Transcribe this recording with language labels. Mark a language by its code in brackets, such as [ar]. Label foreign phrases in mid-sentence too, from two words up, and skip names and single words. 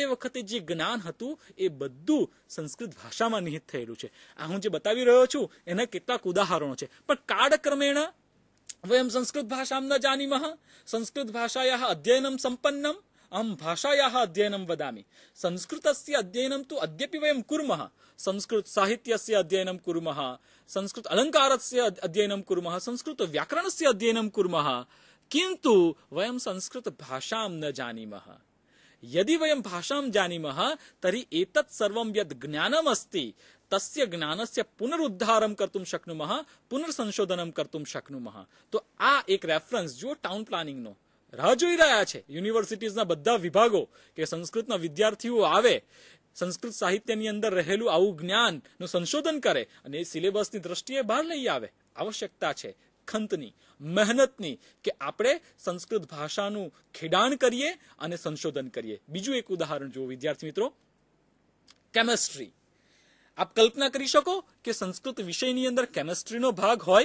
[gu] વખતે જે જ્ઞાન હતું એ બધું સંસ્કૃત ભાષામાં નિહિત થયેલું છે આ હું જે બતાવી રહ્યો છું એના કેટલાક ઉદાહરણો છે પણ [sa] કાળક્રમેણ વયમ સંસ્કૃત ભાષામ ન જાનીમઃ સંસ્કૃત ભાષાયાઃ અધ્યયનમ સંપન્નમ અહમ ભાષાયાઃ અધ્યયનમ વદામિ સંસ્કૃતસ્ય અધ્યયનમ તુ અદ્યપि વયમ કુર્મઃ સંસ્કૃત સાહિત્યસ્ય અધ્યયનમ કુર્મઃ સંસ્કૃત અલંકારસ્ય અધ્યયનમ કુર્મઃ સંસ્કૃત વ્યાકરણસ્ય અધ્યયનમ કુર્મઃ કિંતુ વયમ સંસ્કૃત ભાષામ ન જાનીમઃ यदि वयं भाषां जानीमः तर्हि एतत् सर्वं यद् ज्ञानम् अस्ति तस्य ज्ञानस्य पुनरुद्धारं कर्तुं शक्नुमः पुनर्संशोधनं कर्तुं शक्नुमः [gu] તો આ એક રેફરન્સ जो [en] town planning [gu] नो રાહ જોઈ રહ્યા છે યુનિવર્સિટીઝના બધા વિભાગો કે સંસ્કૃતના વિદ્યાર્થીઓ આવે સંસ્કૃત સાહિત્યની અંદર રહેલું આવું જ્ઞાનનું સંશોધન કરે અને એ સિલેબસની દ્રષ્ટિએ બહાર લઈ આવે આવશ્યકતા છે ખંતની મહેનતની કે આપણે સંસ્કૃત ભાષાનું ખેડાણ કરીએ અને સંશોધન કરીએ બીજું એક ઉદાહરણ જુઓ વિદ્યાર્થી મિત્રો કેમેસ્ટ્રી આપ કલ્પના કરી શકો કે સંસ્કૃત વિષયની અંદર કેમિસ્ટ્રીનો ભાગ હોય.